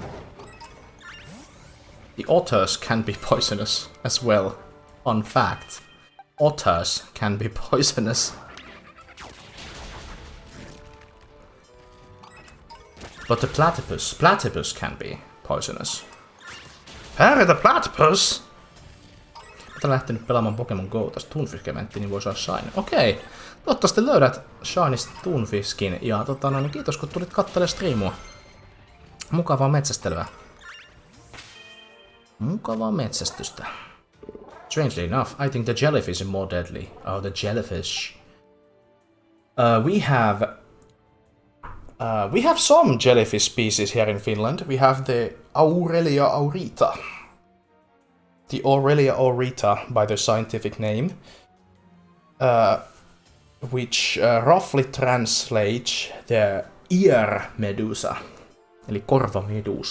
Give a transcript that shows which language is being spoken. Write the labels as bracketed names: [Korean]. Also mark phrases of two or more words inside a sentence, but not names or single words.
[English] The otters can be poisonous as well. Fun fact. Otters can be poisonous. But the platypus can be poisonous. Harry the platypus! [Finnish] Mä lähtenyt pelaamaan Pokémon Go tästä Toonfish-eventtiin, niin voi saada Shiny. Okei. Toivottavasti löydät Shinysta Toonfishin. Ja niin kiitos kun tulit kattelemaan striimua. Mukavaa metsästelyä. Mukavaa metsästystä. [English] Strangely enough, I think the jellyfish is more deadly. Oh, the jellyfish. We have some jellyfish species here in Finland. We have the Aurelia aurita. The Aurelia aurita, by the scientific name, which roughly translates the ear medusa, [Finnish] eli korvamedusa.